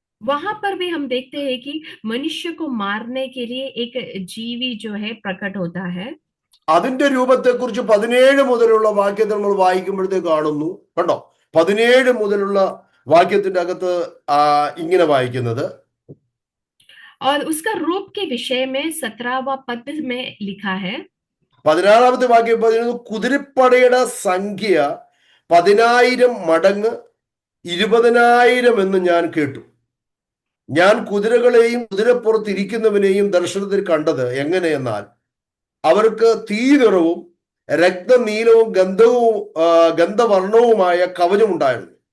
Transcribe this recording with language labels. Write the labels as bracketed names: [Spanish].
[Hindi] वहां पर भी हम देखते हैं कि मनुष्य को मारने के लिए एक जीवी जो है प्रकट होता है। [Malayalam] അതിന്റെ രൂപത്തെക്കുറിച്ച് 17 മുതലുള്ള വാക്യത്തിൽ നമ്മൾ വായിക്കുമ്പോഴത്തേക്ക് കാണുന്നു. കണ്ടോ, 17 മുതലുള്ള വാക്യത്തിന്റെ അകത്ത് ഇങ്ങനെ വായിക്കുന്നത്, [Hindi] और उसका रूप के विषय में 17वां पद में लिखा है। [Malayalam] 16-ാമത്തെ വാക്യം പറയുന്നത്, കുതിരപ്പടയുടെ സംഖ്യ 10,000 മടങ്ങ് 20,000 എന്ന് ഞാൻ കേട്ടു. ഞാൻ കുതിരകളെയും കുതിരപ്പുറത്തിരിക്കുന്നവനെയും ദർശനത്തിൽ കണ്ടത് എങ്ങനെയെന്നാൽ, അവർക്ക് തീ നിറവും രക്തനീലവും ഗന്ധവർണവുമായ കവചമുണ്ടായിരുന്നു.